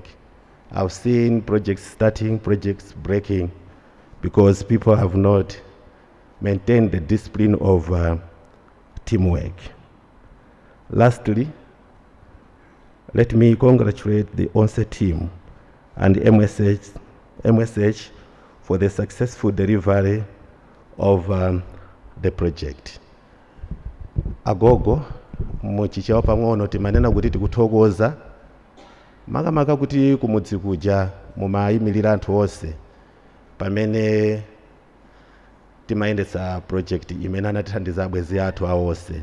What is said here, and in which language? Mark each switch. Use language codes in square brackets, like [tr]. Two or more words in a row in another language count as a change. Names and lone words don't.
[en] I've seen projects starting, projects breaking, because people have not maintained the discipline of teamwork. Lastly, let me congratulate the Onse team and MSH for the successful delivery of the project. [ny] Agogo muchichewa pang'ono timanena kuti tikuthokoza makamaka kuti kumudzi kuja mumayimirira anthu onse pamene timayendetsa project imene anatithandiza abwenzi athu awonse.